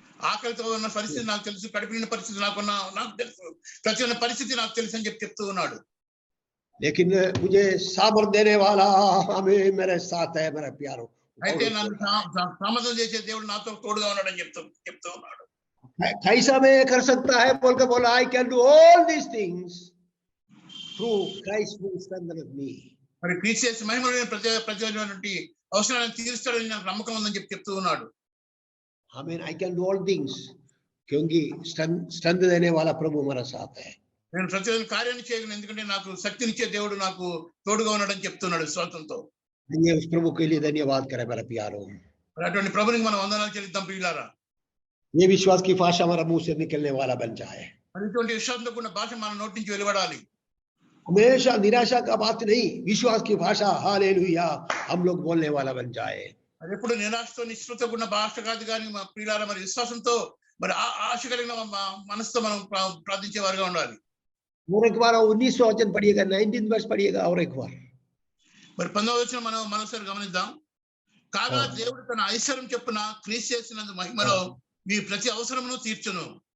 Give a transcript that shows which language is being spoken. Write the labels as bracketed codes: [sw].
[te] ఆకలితో ఉన్న పరిస్థితి నాకు తెలుసు, కడుపు నిండిన పరిస్థితి నాకు తెలుసు, ప్రతి ఒక్క పరిస్థితి నాకు తెలుసు అని చెప్తూ ఉన్నాడు. [hi] लेकिन मुझे सामर्थ देने वाला हमें मेरे साथ है मेरा प्यारो. [te] అయితే నన్ను సామర్థ్యం చేసే దేవుడు నాతో తోడుగా ఉన్నాడని చెప్తూ ఉన్నాడు. [hi] कैसा मैं कर सकता है बोलकर बोला, [en] I can do all these things through Christ who strengtheneth me. [te] మరి క్రీస్తు యేసు మహిమలో ప్రతి అవసరాన్ని తీరుస్తాడని నాకు నమ్మకం ఉందని చెప్తూ ఉన్నాడు. [en] I mean I can do all things [hi] क्योंकि strength देने वाला प्रभु हमारा साथ है. [te] నేను ప్రతిదిన కార్యాన్ని చేయగలను, ఎందుకంటే నాకు శక్తినిచ్చే దేవుడు నాకు తోడుగా ఉన్నాడని చెప్తున్నాడు విశ్వాసంతో. [hi] ये उस प्रभु के लिए धन्यवाद करें मेरे प्यारो। [te] మరి అటువంటి ప్రభునికి మనం వందనాలు చెల్లిద్దాం ప్రియులారా. [hi] ये विश्वास की भाषा हमारा मुंह से निकलने वाला बन जाए। [te] మరి ఇటువంటి విశ్వాసంతో కూడిన భాష మన నోటి నుంచి వెలువడాలి. [hi] हमेशा निराशा का बात नहीं, विश्वास की भाषा हालेलुया हम लोग बोलने वाला बन जाए। [te] మరి ఎప్పుడు నిరాశతో నిశ్చితతో కూడిన భాష కాదు కానీ మా ప్రియులారా మరి విశ్వాసంతో మరి ఆశ కలిగిన మనసుతో మనం ప్రార్థించే వారుగా ఉండాలి. [hi] और एक बार 19वां वचन पढ़िएगा, 19 वर्ष पढ़िएगा और एक बार। [te] మరి 19వ వచనం మనం మరోసారి గమనిద్దాం. కాగా దేవుడు తన ఐశ్వర్యం చొప్పున క్రీస్తు యేసునందు మహిమలో మీ ప్రతి అవసరమును తీర్చును.